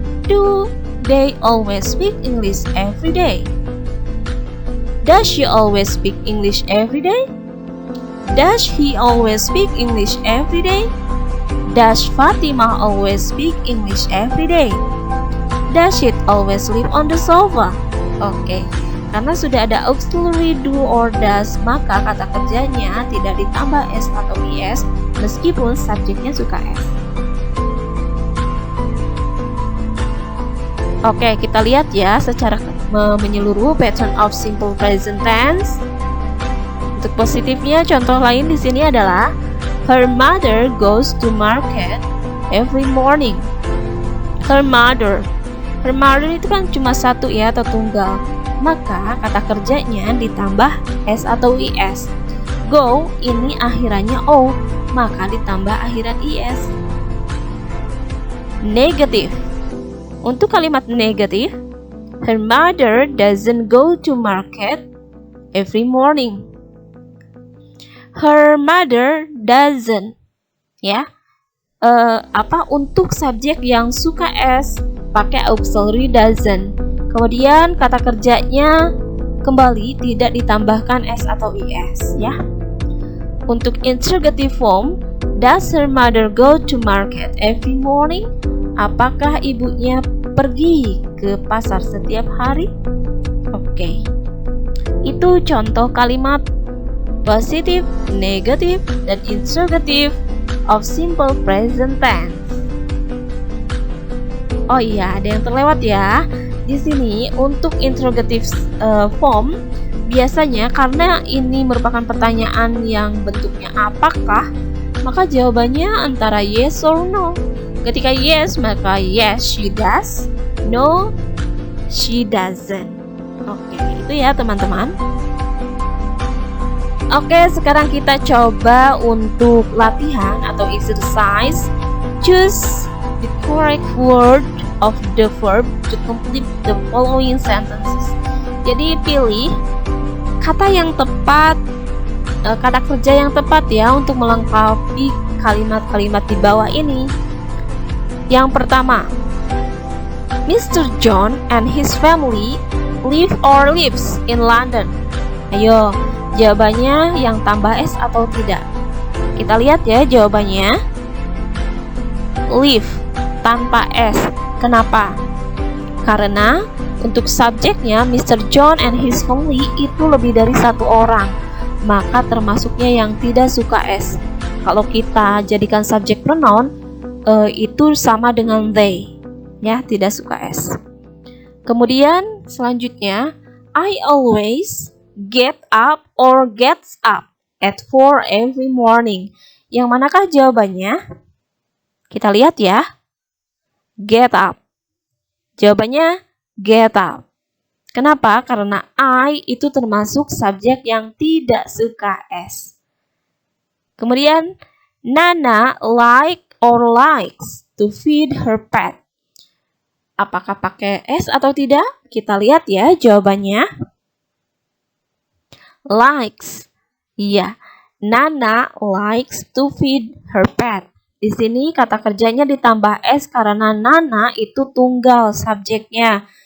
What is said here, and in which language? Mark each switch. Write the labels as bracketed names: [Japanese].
[English] Do they always speak English every day? Does she always speak English every day? Does he always speak English every day? Does Fatima always speak English every day? Does she always sleep on the sofa? [Indonesian] Oke, karena sudah ada auxiliary do or does, maka kata kerjanya tidak ditambah s atau is meskipun subjeknya suka s. Oke, kita lihat ya secara menyeluruh [English] pattern of simple present tense. [Indonesian] Untuk positifnya, contoh lain di sini adalah [English] her mother goes to market every morning. Her mother [Indonesian] itu kan cuma satu, ya, atau tunggal. maka kata kerjanya ditambah S atau IS. Go ini akhirannya O, maka ditambah akhiran IS. [English] Negative. [Indonesian] Untuk kalimat negatif, [English] her mother doesn't go to market every morning. Her mother doesn't, [Indonesian] ya. Untuk subjek yang suka S pakai auxiliary doesn't. Kemudian kata kerjanya kembali tidak ditambahkan S atau IS, ya. [English] Untuk interrogative form, does her mother go to market every morning? [Indonesian] Apakah ibunya pergi ke pasar setiap hari? Oke. Itu contoh kalimat positive, negative, dan [English] interrogative of simple present tense. [Indonesian] Oh iya, ada yang terlewat ya. Di sini untuk interrogative form biasanya karena ini merupakan pertanyaan yang bentuknya apakah, maka jawabannya antara [English] yes or no. Ketika yes, maka yes she does, no she doesn't. [Indonesian] Oke, itu ya teman-teman. Oke, sekarang kita coba untuk latihan atau exercise. [English] Choose the correct word of the verb to complete the following sentences. [Indonesian] Jadi pilih kata yang tepat, kata kerja yang tepat ya untuk melengkapi kalimat-kalimat di bawah ini. Yang pertama, Mr. [English] John and his family live or lives in London. [Indonesian] Ayo, jawabannya yang tambah S atau tidak? Kita lihat ya jawabannya. Live tanpa S. Kenapa? Karena untuk subjeknya Mr. John and his family itu lebih dari satu orang, maka termasuknya yang tidak suka S. Kalau kita jadikan subjek pronoun, itu sama dengan they, ya, tidak suka S. Kemudian selanjutnya, [English] I always get up or gets up at 4 every morning. [Indonesian] Yang manakah jawabannya? Kita lihat ya. Get up. Jawabannya get up. Kenapa? Karena I itu termasuk subjek yang tidak suka S. [English] Kemudian, Nana like or likes to feed her pet. [Indonesian] Apakah pakai S atau tidak? Kita lihat ya jawabannya. [English] Likes. Iya, Nana likes to feed her pet. [Indonesian] Di sini kata kerjanya ditambah S karena Nana itu tunggal subjeknya.